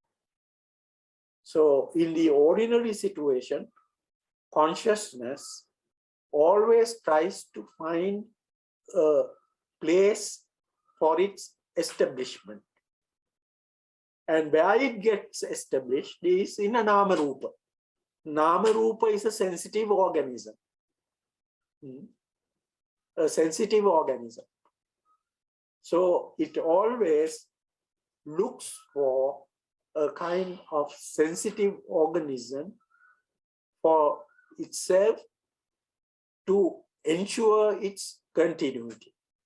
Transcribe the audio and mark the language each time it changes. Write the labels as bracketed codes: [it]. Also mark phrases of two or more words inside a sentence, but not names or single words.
[en] So in the ordinary situation, consciousness always tries to find a place for its establishment. And where it gets established is in a [pi] nama rupa. Nama rupa [en] is a sensitive organism. A sensitive organism. So it always looks for a kind of sensitive organism for itself to ensure its continuity.